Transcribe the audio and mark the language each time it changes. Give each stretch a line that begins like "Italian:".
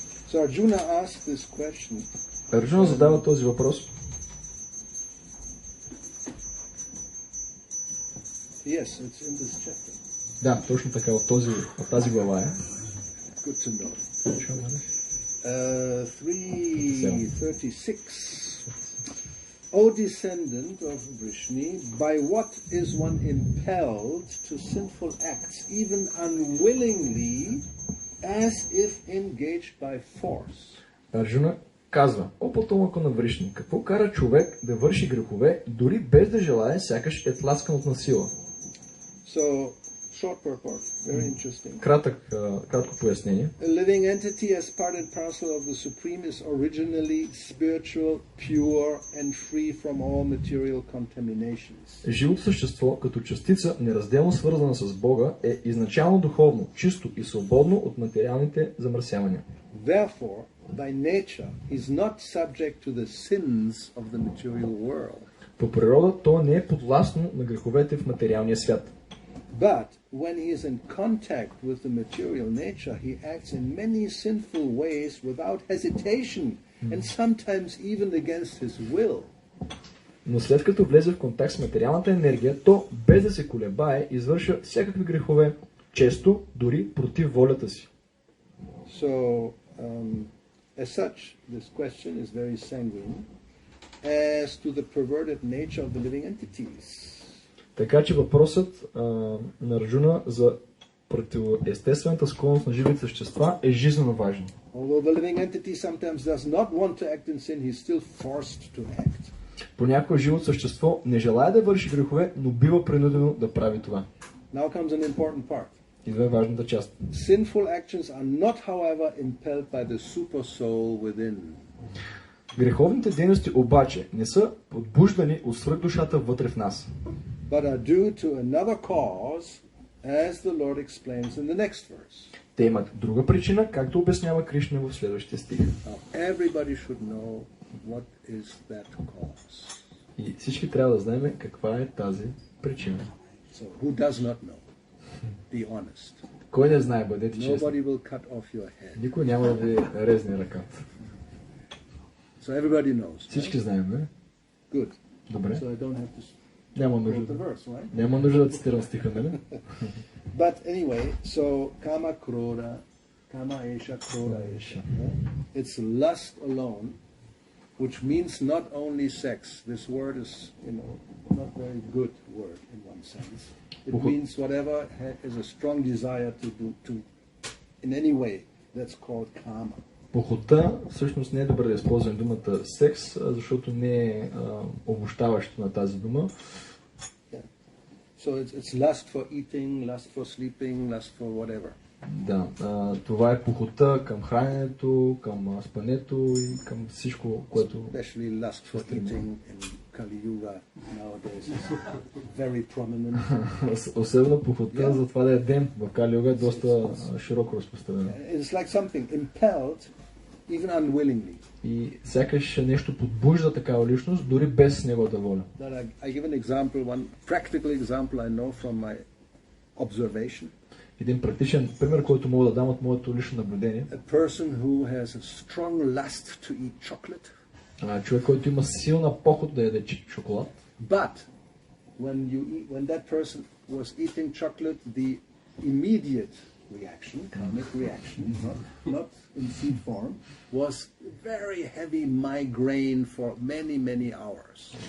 English: So Arjuna asked this question.
Bulgarian: Арджуна задава този въпрос.
English: Yes, it's in this chapter.
Bulgarian: Да, точно така, в тази глава е.
English: Good to know. 336. O descendant of Vrishni, by what is one impelled to sinful acts, even unwillingly, as if engaged by force?
Bulgarian: Арджуна казва, о потомъка на Вришни, какво кара човек да върши грехове, дори без да желае, сякаш е тласкан от насила?
English: So, short purport, very interesting.
Bulgarian: Кратко пояснение.
English: A living entity as part and parcel of the Supreme is originally spiritual, pure and free from all material contaminations.
Bulgarian: Живото същество, като частица, неразделно свързана с Бога, е изначално духовно, чисто и свободно от материалните замърсявания.
English: Therefore, by nature, is not subject to the sins of the material world.
Bulgarian: По природа то не е подвластно на греховете в материалния свят.
English: But when he is in contact with the material nature, he acts in many sinful ways without hesitation and sometimes even against his will.
Bulgarian: Но след като влезе в контакт с материалната енергия, то без да се колебае извършва всякакви грехове, често дори против волята си.
English: So, as such, this question is very sanguine as to the perverted nature of the living entities.
Bulgarian: Така че въпросът на Арджуна за противоестествената склонност на живите същества е жизненно важен.
English: Although the living entity sometimes does not want to act in sin, he is still forced to act.
Bulgarian: Понякога живото същество не желая да върши грехове, но бива принудено да прави това.
English: Now comes an important part.
Bulgarian: Идва важната част.
English: Sinful actions are not, however, impelled by the super soul within.
Bulgarian: Греховните дейности обаче не са подбуждани от свръхдушата вътре в нас,
English: but are due to another cause, as the Lord explains in the next verse.
Bulgarian: Те имат друга причина, както обяснява Кришна в следващия стих.
English: Now, everybody should know what is that cause.
Bulgarian: И всички трябва да знаем каква е тази причина.
English: So, who does not know? Be honest.
Bulgarian: Кой не знае, бъдете честни.
English: Nobody will cut off your head.
Bulgarian: Никой няма да ви резне ръката.
English: So everybody knows.
Bulgarian: Всички знаем, не?
English: Good.
Bulgarian: Добре.
English: So I don't have to
Bulgarian: Няма
English: quote
Bulgarian: нужда.
English: the verse, right?
Bulgarian: Няма нужда да цитирам стиха, нали?
English: But anyway, so
Sanskrit: kama kroda, kama esha kroda esha.
English: It's lust alone, which means not only sex. This word is, not very good word in one sense. It means whatever is a strong desire to do, in any way, that's called kama.
Bulgarian: Похота всъщност не е добре да използваме думата секс, защото не е обобщаващо на тази дума.
English: So it's lust for eating, lust for sleeping, lust for whatever.
Bulgarian: Да, това е похота към храненето, към спането и към всичко, което...
English: Especially lust for eating in Kali-yoga nowadays is very prominent.
Bulgarian: Особено похота за това да ядем в Кали-йога е доста широко разпространено.
English: It's like something impelled, even unwillingly.
Bulgarian: И сякаш нещо подбужда такава личност, дори без неговата воля.
English: I give an example, one practical example I know from my observation.
Bulgarian: Един практичен пример, който мога да дам от моето лично наблюдение.
English: A person who has a strong lust to eat chocolate.
Bulgarian: Човек, който има силна похот да яде шоколад.
English: But when that person was eating chocolate, the immediate reaction, karmic reaction, not in seed form, was very heavy migraine for many hours.